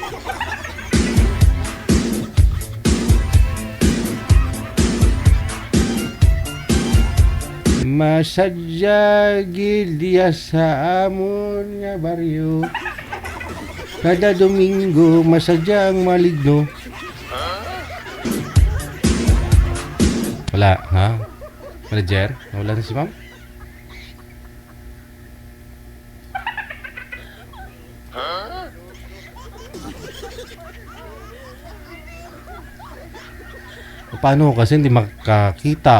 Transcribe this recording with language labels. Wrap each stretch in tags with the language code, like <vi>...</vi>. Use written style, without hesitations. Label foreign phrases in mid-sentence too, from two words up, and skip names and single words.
<hil>Masadya gilya sa amon nga baryo. Kada Domingo, masadyang maligno.</hil> <tl>Wala, ha? Manager? Wala na si ma'am? Paano kasi hindi makakita?</tl>